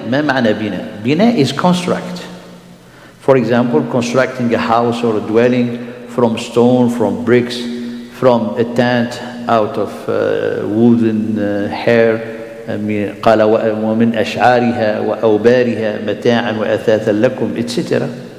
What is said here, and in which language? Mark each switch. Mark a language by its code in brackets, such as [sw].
[ar] ما معنى بناء؟ بناء [en] is construct. For example, constructing a house or a dwelling from stone, from bricks, from a tent out of wooden hair. [ar] قال ومن أشعارها وأوبارها متاعا وأثاثا لكم, etc.